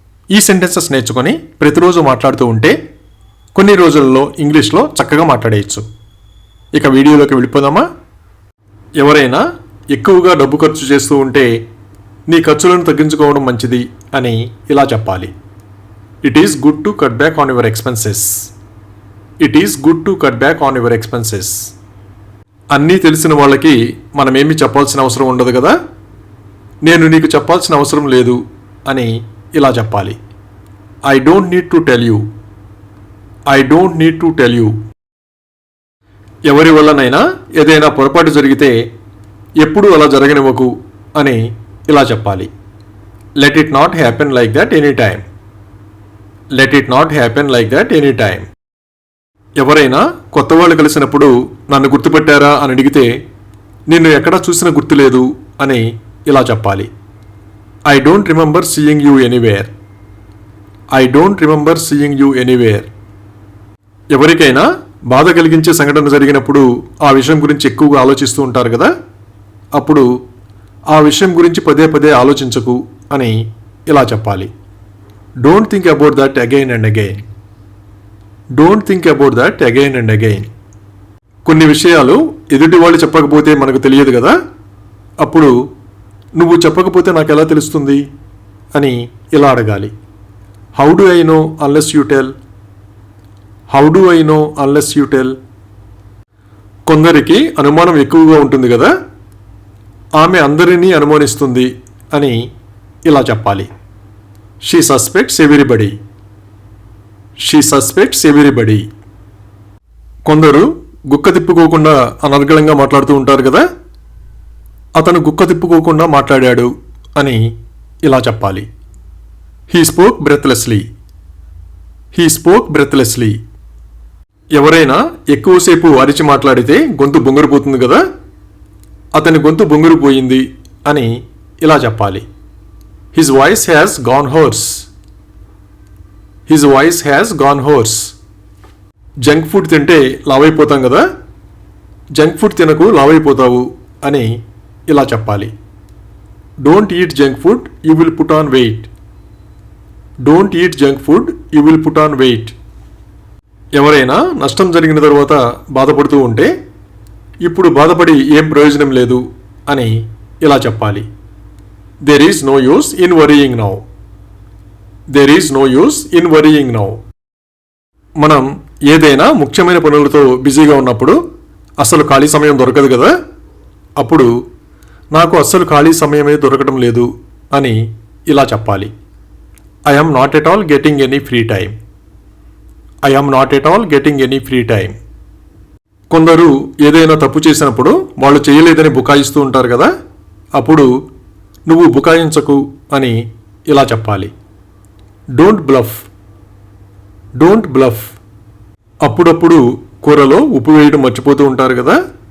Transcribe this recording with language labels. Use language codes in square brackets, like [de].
[te] ఈ సెంటెన్సెస్ నేర్చుకొని ప్రతిరోజు మాట్లాడుతూ ఉంటే కొన్ని రోజులలో ఇంగ్లీష్లో చక్కగా మాట్లాడేయచ్చు. ఇక వీడియోలోకి వెళ్ళిపోదామా? ఎవరైనా ఎక్కువగా డబ్బు ఖర్చు చేస్తూ ఉంటే నీ ఖర్చులను తగ్గించుకోవడం మంచిది అని ఇలా చెప్పాలి. [en] It is good to cut back on your expenses. It is good to cut back on your expenses. [te] అన్నీ తెలిసిన వాళ్ళకి మనమేమీ చెప్పాల్సిన అవసరం ఉండదు కదా. నేను నీకు చెప్పాల్సిన అవసరం లేదు అని ఇలా చెప్పాలి. [en] I don't need to tell you. I don't need to tell you. [te] ఎవరి వల్లనైనా ఏదైనా పొరపాటు జరిగితే ఎప్పుడూ అలా జరగనివ్వకు అని ఇలా చెప్పాలి. [en] Let it not happen like that anytime. Let it not happen like that anytime. [te] ఎవరైనా కొత్త వాళ్ళు కలిసినప్పుడు నన్ను గుర్తుపట్టారా అని అడిగితే నిన్ను ఎక్కడా చూసినా గుర్తులేదు అని ఇలా చెప్పాలి. [en] I don't remember seeing you anywhere. I don't remember seeing you anywhere. [te] ఎవరికైనా బాధ కలిగించే సంఘటన జరిగినప్పుడు ఆ విషయం గురించి ఎక్కువగా ఆలోచిస్తూ ఉంటారు కదా. అప్పుడు ఆ విషయం గురించి పదే ఆలోచించకు అని ఇలా చెప్పాలి. [en] Don't think about that again and again. Don't think about that again and again. [te] కొన్ని విషయాలు ఎదుటి వాళ్ళు చెప్పకపోతే మనకు తెలియదు కదా. అప్పుడు నువ్వు చెప్పకపోతే నాకు ఎలా తెలుస్తుంది అని ఇలా అడగాలి. [en] How do I know unless you tell? How do I know unless you tell? [te] కొందరికి అనుమానం ఎక్కువగా ఉంటుంది కదా. ఆమె అందరినీ అనుమానిస్తుంది అని ఇలా చెప్పాలి. [en] She suspects everybody. She suspects everybody. [te] కొందరు గుక్క తిప్పుకోకుండా అనర్గళంగా మాట్లాడుతూ ఉంటారు కదా. అతను గుక్క తిప్పుకోకుండా మాట్లాడాడు అని ఇలా చెప్పాలి. [en] He spoke breathlessly. He spoke breathlessly. [te] ఎవరైనా ఎక్కువసేపు అరిచి మాట్లాడితే గొంతు బొంగురుపోతుంది కదా. అతని గొంతు బొంగురుపోయింది అని ఇలా చెప్పాలి. [en] His voice has gone hoarse. His voice has gone hoarse. [te] Junk food తింటే లావైపోతాం కదా. జంక్ ఫుడ్ తినకు లావైపోతావు అని ఇలా చెప్పాలి. [en] Don't eat junk food, you will put on weight. Don't eat junk food, you will put on weight. [te] ఎవరైనా నష్టం జరిగిన తర్వాత బాధపడుతూ ఉంటే ఇప్పుడు బాధపడి ఏం ప్రయోజనం లేదు అని ఇలా చెప్పాలి. [en] There is no use in worrying now. There is no use in worrying now. [te] మనం ఏదైనా ముఖ్యమైన పనులతో బిజీగా ఉన్నప్పుడు అస్సలు ఖాళీ సమయం దొరకదు కదా. అప్పుడు నాకు అస్సలు ఖాళీ సమయమే దొరకడం లేదు అని ఇలా చెప్పాలి. [en] I am not at all getting any free time. I am not at all getting any free time. [te] కొందరు ఏదైనా తప్పు చేసినప్పుడు వాళ్ళు చేయలేదని బుకాయిస్తూ ఉంటారు కదా. అప్పుడు నువ్వు బుకాయించకు అని ఇలా చెప్పాలి. [en] Don't bluff. Don't bluff. [te] అప్పుడప్పుడు కూరలో ఉప్పు వేయడం మర్చిపోతూ ఉంటారు కదా.